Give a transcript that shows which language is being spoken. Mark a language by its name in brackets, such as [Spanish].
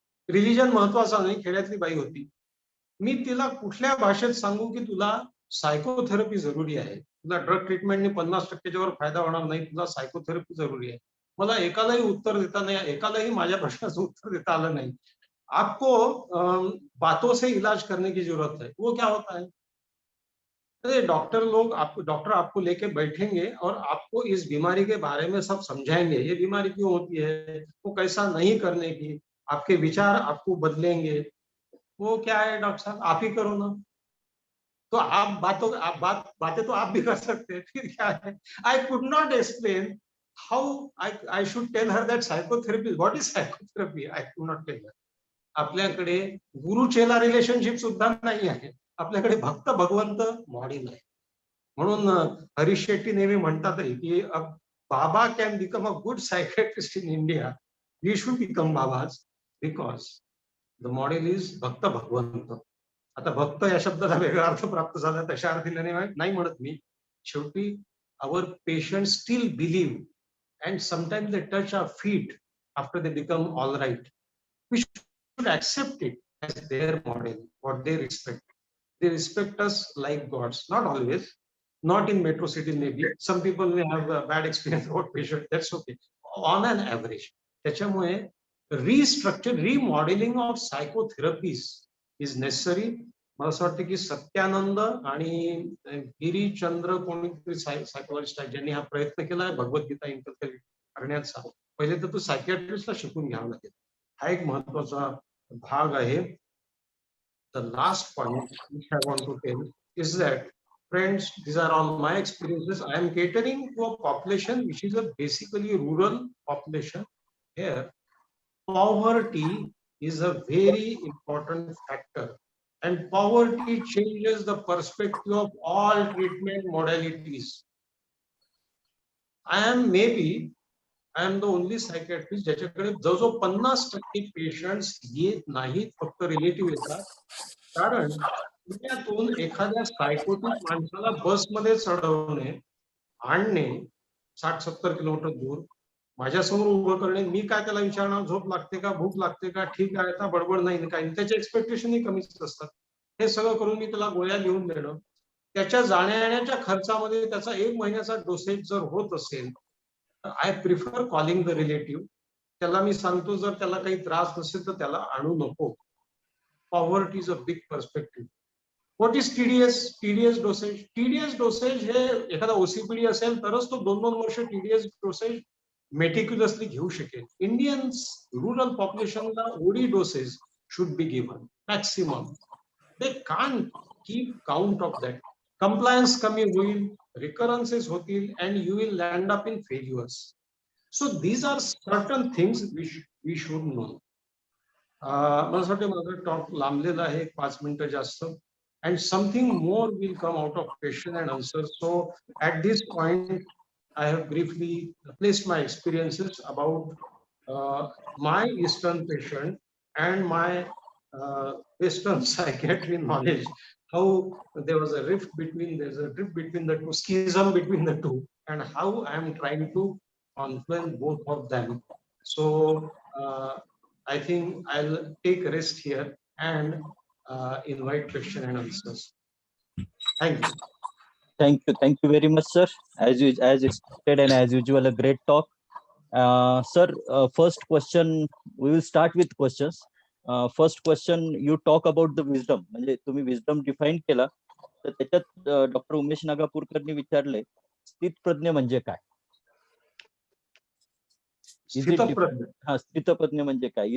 [Marathi] Religion महत्वाचा नाही, खेड्यातली बाई होती. मी तिला कुठल्या भाषेत सांगू की तुला सायकोथेरपी जरुरी आहे, तुला ड्रग ट्रीटमेंटने 50%च्या वर फायदा होणार नाही, तुला सायकोथेरपी जरुरी आहे. मला एकालाही उत्तर देता नाही, एकालाही माझ्या प्रश्नाचं उत्तर देता आलं नाही. [Hindi] आपको बातों से इलाज करने की जरूरत है. वो क्या होता है? डॉक्टर आपको लेके बैठेंगे और आपको इस बीमारी के बारे में सब समझाएंगे. ये बीमारी क्यों होती है, वो कैसा नहीं करने की, आपके विचार आपको बदलेंगे. वो क्या है डॉक्टर साहब, आप ही करो ना. तो बातें तो आप भी कर सकते हैं. फिर क्या है? [English] I could not explain how I should tell her that psychotherapy. What is psychotherapy? I could not tell her. [Marathi] आपल्याकडे गुरु चेला रिलेशनशिप सुद्धा नाही आहे. आपल्याकडे भक्त भगवंत मॉडेल आहे. म्हणून हरीश शेट्टी नेहमी म्हणतात की [English] Baba can become a good psychiatrist in India. We should become babas because the model is bhakt bhagwant. [Marathi] आता भक्त या शब्दाचा वेगळा अर्थ प्राप्त झाला तशा अर्थाने नाही म्हणत मी. [English] शेवटी our patient still believe and sometimes they touch our feet after they become all right. We should accept it as their model, what they respect. They respect us like gods. Not always, not in metro city maybe. Some people may have a bad experience about patient. That's okay. On an average. [Marathi] त्याच्यामुळे [English] remodeling of psychotherapies is necessary. [Marathi] मला असं वाटतं की सत्यानंद आणि गिरीचंद्र कोणीतरी psychologist आहे ज्यांनी हा प्रयत्न केला आहे भगवद्गीता इंटरप्रेट करण्याचा. पहिले तर तो सायकियाट्रिस्टला शिकून घ्यावा लागेल. हा एक महत्वाचा भाग आहे. [English] The last point which I want to tell is that, friends, these are all my experiences. I am catering to a population which is a basically rural population. Here, poverty is a very important factor, and poverty changes the perspective of all treatment modalities. I am the only psychiatrist [Marathi] ज्याच्याकडे जवळजवळ 50% patients येत नाहीत, फक्त relative येतात. कारण पुण्यातून एखाद्या psychotic माणसाला बसमध्ये चढवणे, आणणे 60-70 किलोमीटर दूर, माझ्यासमोर उभं करणे, मी काय त्याला विचारणार झोप लागते का, भूक लागते का, ठीक आहे आता बडबड नाही काय, त्याचे एक्सपेक्टेशनही कमीच असतात. हे सगळं करून मी त्याला गोळ्या लिहून देणं, त्याच्या जाण्या येण्याच्या खर्चामध्ये त्याचा 1 महिन्याचा डोसेज जर होत असेल, [English] I prefer calling the relative. [Marathi] त्याला मी सांगतो जर त्याला काही त्रास नसेल तर त्याला आणू नको. [English] Poverty is a big perspective. What is TDS dosage? [Marathi] TDS dosage हे एखादा ओसीपीडी असेल तरच तो 2-2 वर्ष टीडीएस डोसेज मेटिक्युलसली घेऊ शकेल. [English] Indians rural पॉप्युलेशनला OD dosage should be given maximum. They can't keep count of that. [Marathi] Compliance कमी होईल, recurrences होतील, [English] and you will land up in failures. So these are certain things we should know. [Marathi] मला असं वाटतं माझा talk लांबलेला आहे 5 मिनिटं जास्त, [English] and something more will come out of question and answer. So at this point I have briefly placed my experiences about my Eastern patient and my Western psychiatry knowledge. How there was a rift between the two, schism between the two, and how I am trying to confluence both of them. So I think I'll take a rest here and invite question and answers. Thank you. Thank you very much, sir. As expected and as usual, a great talk. Sir, first question, we will start with questions. First question, you talk about the wisdom. [Marathi] म्हणजे तुम्ही wisdom define केला, तर त्याच्यात doctor Umesh नागापूरकरनी विचारले, स्थितप्रज्ञ म्हणजे काय? [English] Is it [Marathi] स्थितप्रज्ञ. हा, स्थितप्रज्ञ म्हणजे काय?